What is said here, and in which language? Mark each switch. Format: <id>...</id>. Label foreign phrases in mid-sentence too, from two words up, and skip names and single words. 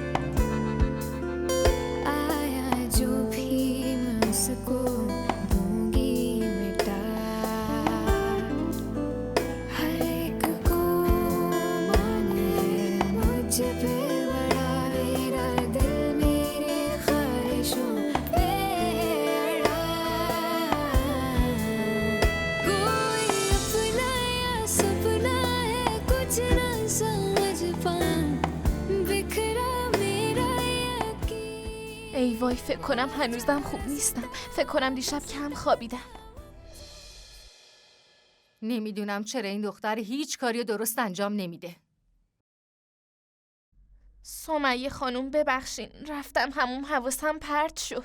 <hi>आया जो भी मैं उसको दूंगी मिटा हर एक को माने मुझ पे बड़ा मेरा दिल मेरी ख्वाहिशों पे अड़ा कोई अपना या सपना है कुछ ना समझ पाऊं बिखरा मेरा यकीन</hi> <fa>ای وای، فکر کنم هنوزم خوب نیستم. فکر کنم دیشب کم خوابیدم. نمیدونم چرا این دختر هیچ کاری درست انجام نمیده. سمیه خانم ببخشین، رفتم هموم حواسم پرت شد.</fa>